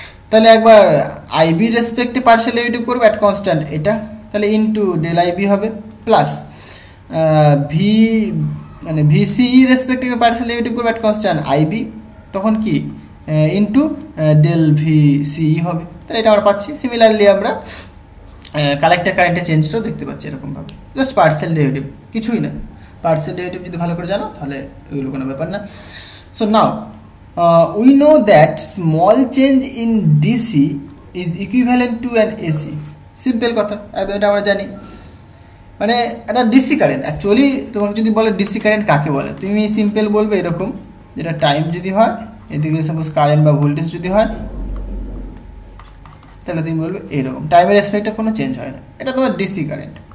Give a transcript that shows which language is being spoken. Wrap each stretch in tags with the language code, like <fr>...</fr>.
<bn>তাহলে একবার IB রেসপেক্টে partial derivative করবো অ্যাট কনস্ট্যান্ট এটা, তাহলে ইন্টু ডেল আইবি হবে প্লাস ভি মানে ভিসিই রেসপেক্টে পার্সিয়াল ডেরিভেটিভ করবো অ্যাট কনস্ট্যান্ট আইবি, তখন কি ইন্টু ডেল ভিসিই হবে, তাহলে এটা আমরা পাচ্ছি। সিমিলারলি আমরা কালেক্টর কারেন্টের চেঞ্জটাও দেখতে পাচ্ছি এরকমভাবে, জাস্ট পার্সিয়াল ডেরিভেটিভ, কিছুই না। পার্সিয়াল ডেরিভেটিভ যদি ভালো করে জানো তাহলে ওইগুলো কোনো ব্যাপার না।</bn> <en>so now we know that small change in DC is equivalent to an AC,</en> <bn>simple কথা একদম, এটা আমরা জানি। মানে একটা ডিসি কারেন্ট অ্যাকচুয়ালি তোমাকে যদি বলে ডিসি কারেন্ট কাকে বলে, তুমি সিম্পল বলবে এরকম, যেটা টাইম যদি হয় এদিকে সাপোজ কারেন্ট বা ভোল্টেজ যদি হয় তাহলে তুমি বলবে এরকম, টাইমের রেসপেক্টে কোনো চেঞ্জ হয় না, এটা তোমার ডিসি কারেন্ট।</bn>